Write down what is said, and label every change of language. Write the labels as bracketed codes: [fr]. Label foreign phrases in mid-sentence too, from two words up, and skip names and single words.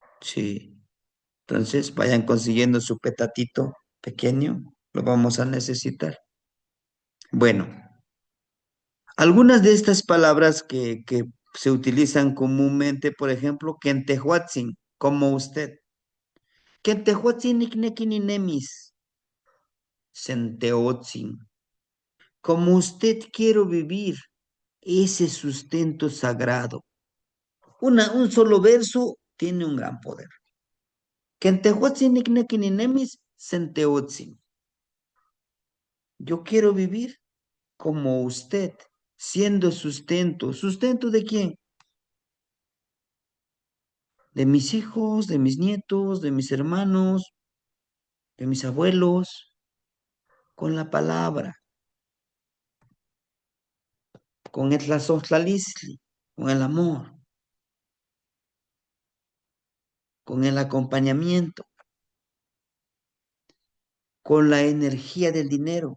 [es] Entonces vayan consiguiendo su petatito pequeño lo vamos a necesitar. Bueno, algunas de estas palabras que se utilizan comúnmente, por ejemplo, kentehuatzin, como usted. [nah] Kentehuatzin iknekininemis, senteotzin. [es] Como usted quiero vivir ese sustento sagrado. Un solo verso tiene un gran poder. [nah] Kentehuatzin iknekininemis, senteotzin. [es] Yo quiero vivir como usted, siendo sustento. ¿Sustento de quién? De mis hijos, de mis nietos, de mis hermanos, de mis abuelos, con la palabra, con el tlazotlalisli, con el amor, con el acompañamiento, con la energía del dinero.